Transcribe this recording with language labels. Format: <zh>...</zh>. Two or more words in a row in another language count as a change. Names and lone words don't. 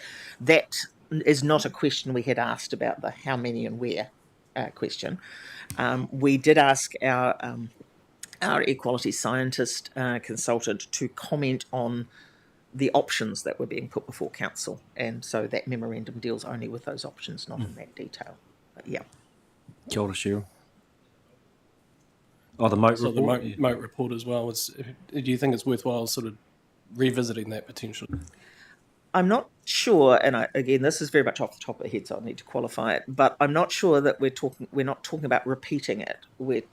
<en>That is not a question we had asked about the how many and where question. We did ask our air quality scientist consultant to comment on the options that were being put before council, and so that memorandum deals only with those options, not in that detail. But yeah.</en> <mi>Kia ora, Cheryl.</mi> <en>Oh, the Moat report? The Moat report as well. Do you think it's worthwhile sort of revisiting that potentially? I'm not sure, and again, this is very much off the top of the head, so I need to qualify it, but I'm not sure that we're not talking about repeating it.</en>